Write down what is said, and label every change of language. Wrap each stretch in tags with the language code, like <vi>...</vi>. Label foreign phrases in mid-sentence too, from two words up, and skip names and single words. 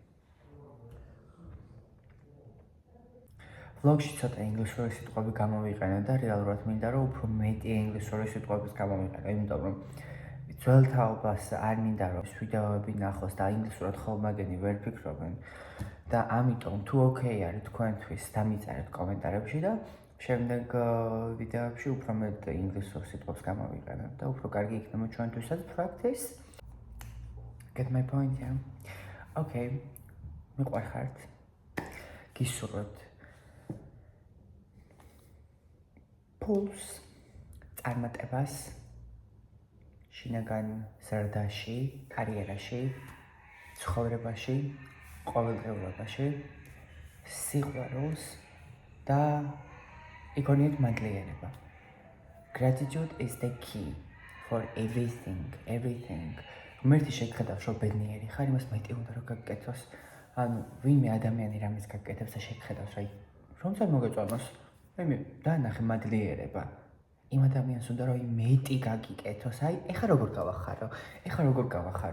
<ka>Vlogში ცოტა ინგლისური სიტყვები გამოვიყენე და რეალურად მინდა რომ უფრო მეტი ინგლისური სიტყვების გამოვიყენე, იმიტომ რომ ძველ თაობას არ მინდა რომ ვიდეოები ნახოს და ინგლისურად ხოლმე ვერ ფიქრობენ და ამიტომ თუ ოკეი არის თქვენთვის დამიწერეთ კომენტარებში და შემდეგ ვიდეოებში უფრო მეტ ინგლისურ სიტყვებს გამოვიყენებ და უფრო კარგი იქნება ჩვენთვისაც practice.</ka> <en>Get my point, yeah?</en> <ka>Okay, მიყვარხართ. გისურვებთ ფულს, წარმატებას, შინაგან ზრდაში, კარიერაში, ცხოვრებაში, ყოველდღიურობაში, სიყვარულს და იგონიეთ მადლიერება.</ka> <en>Gratitude is the key for everything.</en> <ka>ღმერთი შეგხედავს, რომ ბედნიერი ხარ, იმას მეტი უნდა რომ გაგკეთოს. ანუ ვინმე ადამიანი რამის გაგკეთებს და შეგხედავს, რომ წარ მოგეწონოს, დაანახე მადლიერება. იმ ადამიანს უნდა რომ მეტი გაგიკეთოს. ეხლა როგორ გავახარო?</ka>